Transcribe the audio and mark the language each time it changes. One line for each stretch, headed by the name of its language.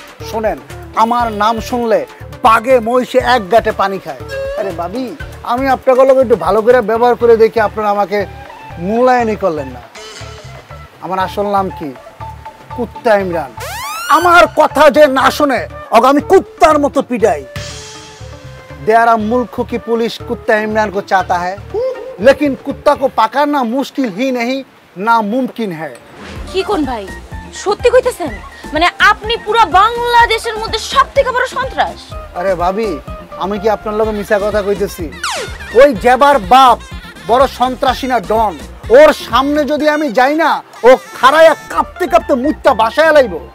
Bangla: শোনেন, আমার নাম শুনলে বাঘে মহিষে এক গাঁটে পানি খায়। আরে ভাবি, আমি আপনাগুলোকে একটু ভালো করে ব্যবহার করে দেখি, আপনারা আমাকে মূল্যায়নই করলেন না। আমার আসল নাম কি? কুত্তা ইমরান। আমার কথা যে না শুনে ওকে আমি কুত্তার মতো পিটাই।
Hindi: देरा मुल्क की पुलिस कुत्ता इमरान को चाहता है, लेकिन कुत्ता को पकड़ना मुश्किल ही नहीं, नामुमकिन है।
Bangla: কি কোন ভাই, সত্যি কইতেছেন? মানে আপনি পুরো বাংলাদেশের মধ্যে সবথেকে বড় সন্ত্রাস? আরে ভাবি, আমি কি আপনার লগে মিছা কথা কইতেছি? ওই জেবার বাপ বড় সন্ত্রাসী না ডন, ওর সামনে যদি আমি যাই না, ও খাড়ায়া কাঁপতে কাঁপতে মুত্তা বাসায় লাইব।